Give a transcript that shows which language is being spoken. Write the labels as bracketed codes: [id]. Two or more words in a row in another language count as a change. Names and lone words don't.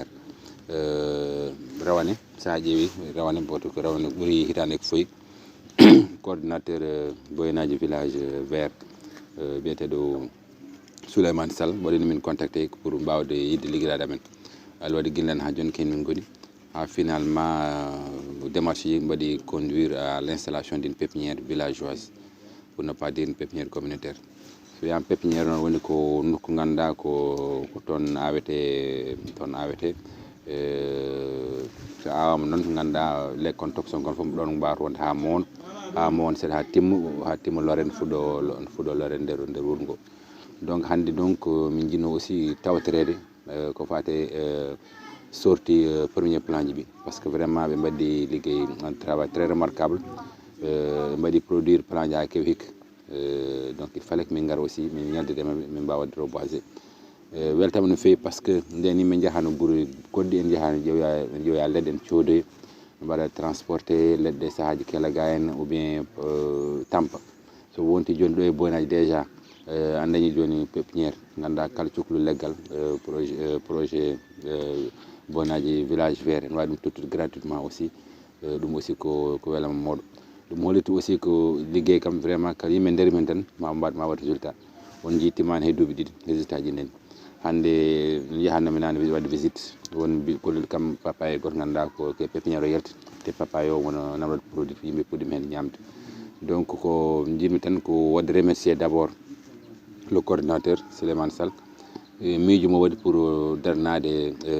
[ff] Rawane sa ƴeewi Rawane boto ko Rawane ɓuuri hitande ko foyi coordinateur Boynaji village vert biyeteɗo Souleymane Sall waɗino min [fr] contacté pour [ff] mbawde yidde ligguirade amen. Allah waɗi guillen ha joni ken min goni ha [fr] finalement démarche [ff] ji mbaɗi [fr] conduire à l'installation d'une pépinière villageoise, pour ne pas dire une pépinière communautaire. [ff] So wiyama pépinière noon woni ko nokku ganduɗa ko toon awete so awama noon ganduɗa lekkon tokson kon fof ɗon mbawata wonde ha mowon seeɗa ha timma loren fuɗo loren nder wuuro ngo. Donc hande donc min jinno aussi tawtorede ko fate [fr] sorti premier plan [ff] ji ɓi, [fr] parce que vraiment [ff] ɓe mbaɗi liggey [fr] un travail très remarquable, mbaɗi produire plan [ff] ji ha kewi hikka. [fr] Donc il fallait que [ff] min gara aussi min ñaldide maɓɓe min mbawa wadde reboiser. Weltama no fewi [fr] par ce que [ff] nden min jahano guure goɗɗi en jahano ƴeewoya leɗɗe en coodoya mbaɗa transporté leɗɗe sahaji Kelaga en ou bien Tampa so wonti joni ɗo e Boynaji déjà an dañi joni pépinière ganduɗa kala cohlu leggal projet Boynaji village vert en wawi ɗum tottude [fr] gratuitement aussi [ff] ɗum aussi ko welama mawɗo ɗum holliti aussi ko liggey kam vraiment kala yimɓe nder men tan ma wat résultat on jiittimani hay duuɓi ɗiɗi résultat ji ndeni hande yahannomi nane wadde visite won kollel kam papaye goto ganduɗa ko pépiniére o yalti te papaye o wono namdoɗo produit yimɓe puɗɗima hen ñamde donc ko jimmi tan ko wadde [fr] remercier d' abord le coordinateur [ff] Souleymane Sall miijo mo waɗi pour darnade